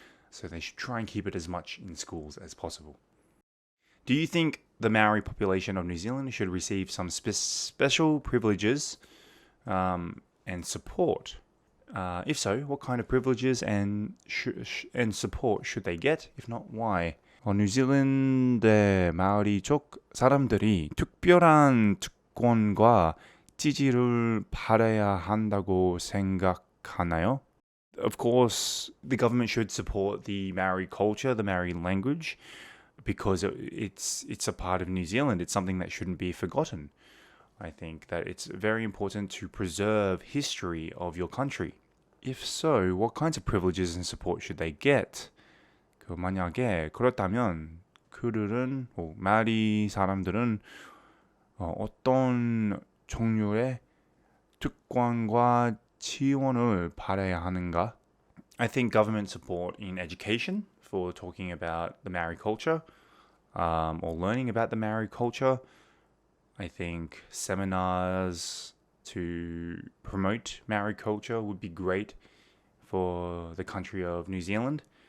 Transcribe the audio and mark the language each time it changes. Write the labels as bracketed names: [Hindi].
[English] So they should try and keep it as much in schools as possible. Do you think the Maori population of New Zealand should receive some special privileges and support? If so, what kind of privileges and support should they get? If not, why? [Korean] 뉴질랜드 마오리 쪽 사람들이 특별한 특권과 지지를 받아야 한다고 생각하나요? [English] Of course, the government should support the Maori culture, the Maori language, because it's a part of New Zealand. It's something that shouldn't be forgotten. I think that it's very important to preserve history of your country. If so, what kinds of privileges and support should they get? [Korean] 만약에 그렇다면 그들은 마오리 사람들은 어떤 종류의 특권과 지원을 받아야 하는가? [English] I think government support in education for talking about the Maori culture or learning about the Maori culture. I think seminars to promote Maori culture would be great for the country of New Zealand.